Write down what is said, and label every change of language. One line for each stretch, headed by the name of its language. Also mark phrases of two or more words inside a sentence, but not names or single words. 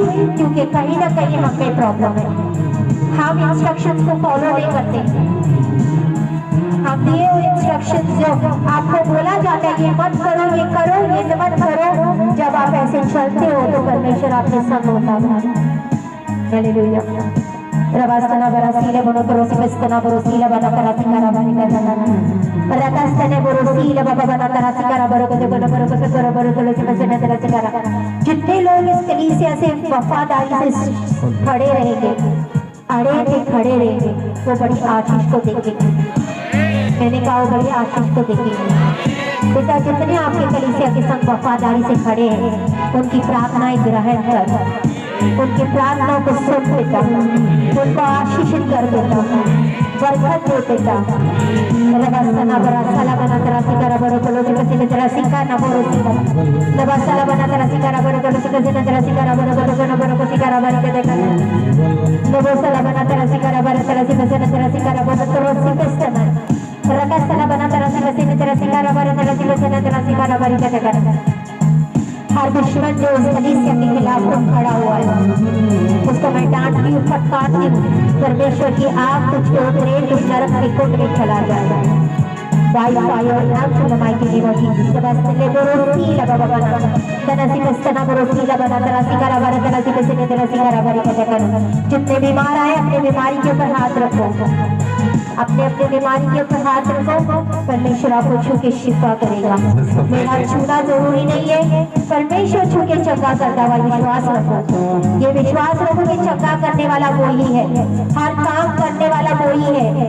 Hindi: क्योंकि कहीं ना कहीं हमें प्रॉब्लम है, हम इंस्ट्रक्शंस को फॉलो नहीं करते। हम दिए हुए इंस्ट्रक्शंस जो आपको बोला जाता है ये मत करो, ये करो, ये मत करो, जब आप ऐसे चलते हो तो परमेश्वर आपके संग होता है। हालेलुया। रवास्तना बरसीले बोलो करोसी बस्तना बरसीले बना करासी करा बनी करना रकास्तने बरसीले बाबा बना करासी करा बरो को बरो बरो को बरो बरो तुलसी बसने तरह करा। जितने लोग इस कलीसिया से वफादारी से खड़े रहेंगे, अड़े के खड़े रहेंगे, वो बड़ी आशीष को देखेंगे। मैंने कहा बड़े आशीष को देखेंगे। पिता जितने आपके कलीसिया के संग वफादारी से खड़े हैं उनकी प्रार्थनाएं ग्रहण कर, उनकी प्रार्थनाओं को सुन पिता, उनको आशीषित कर देता, बरकत दे पिता। लबासना बरा साला बना तेरा सिकारा बरो कोलो से तेरा सिका ना बरो सिका लबासला बना तेरा सिकारा बरो कोलो से तेरा सिकारा बरो कोलो बरो को सिकारा बरो के देखा लबासला बना तेरा सिकारा बरो तेरा सिकारा बरो तो सिकस्तना रकासला बना तेरा सिकारा बरो तेरा सिकारा बरो के देखा। हर दुश्मन जो उस कलीसिया के खिलाफ खड़ा हुआ है उसको मैं डांटती हूँ, फटकारती हूँ। परमेश्वर की आग तुझको उतरे, तुझ नरक के कोट में चला जाएगा।
English: By fire now to the mighty name of Jesus. Sebastele borosi la baba bana. Tanasi kastana borosi la bana. Tanasi kara bana. Tanasi kasine tanasi kara bari
Hindi: का जगह। जितने बीमार आए अपने बीमारी के ऊपर हाथ रखो, अपने अपने बीमारी के ऊपर हाथ रखो। परमेश्वर आपको छू के शिफा करेगा। मेरा छूना जरूरी नहीं है, परमेश्वर छू के चंगा करता हुआ विश्वास रखो। ये विश्वास रखो कि चंगा करने वाला वही है, हर काम करने वाला वही है।